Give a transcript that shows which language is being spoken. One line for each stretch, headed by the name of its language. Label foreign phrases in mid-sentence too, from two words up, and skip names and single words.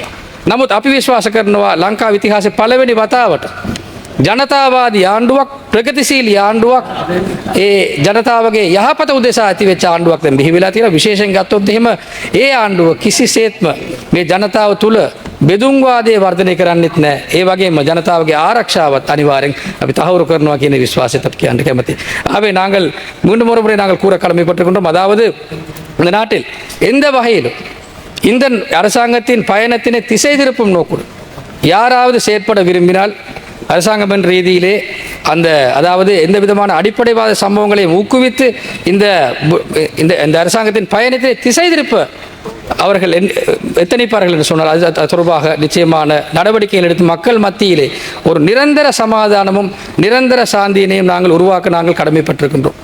Sinhala: නමුත් අපි විශ්වාස කරනවා ලංකාව ඉතිහාසයේ පළවෙනි වතාවට ජනතාවාදී ආණ්ඩුවක්, ප්‍රගතිශීලී ආණ්ඩුවක්, ඒ ජනතාවගේ යහපත උදෙසා ඇති වෙච්ච ආණ්ඩුවක් දැන් බිහි වෙලා තියෙනවා. විශේෂයෙන් ගත්තොත් එහෙම ඒ ආණ්ඩුව කිසිසේත්ම මේ ජනතාව තුළ බෙදුම්වාදය වර්ධනය කරන්නෙත් නැහැ. ඒ වගේම ජනතාවගේ ආරක්ෂාවත් අනිවාර්යෙන් අපි තහවුරු කරනවා කියන විශ්වාසයත් අපි කියන්න කැමතියි.
Tamil: ஆகவே நாங்கள் மீண்டும் ஒரு முறை நாங்கள் கூற கடமைப்பட்டிருக்கின்றோம். அதாவது இந்த நாட்டில் எந்த வகையிலும் இந்த அரசாங்கத்தின் பயணத்தினை திசை திருப்பும் நோக்குடன் யாராவது செயற்பட விரும்பினால் அரசாங்கம் என்ற ரீதியிலே அதாவது எந்த விதமான அடிப்படைவாத சம்பவங்களை ஊக்குவித்து இந்த அரசாங்கத்தின் பயணத்தை திசை திருப்ப அவர்கள் எத்தனைப்பார்கள் என்று சொன்னால் அது தொடர்பாக நிச்சயமான நடவடிக்கைகள் எடுத்து மக்கள் மத்தியிலே ஒரு நிரந்தர சமாதானமும் நிரந்தர சாந்தியினையும் நாங்கள் உருவாக்க நாங்கள் கடமைப்பட்டிருக்கின்றோம்.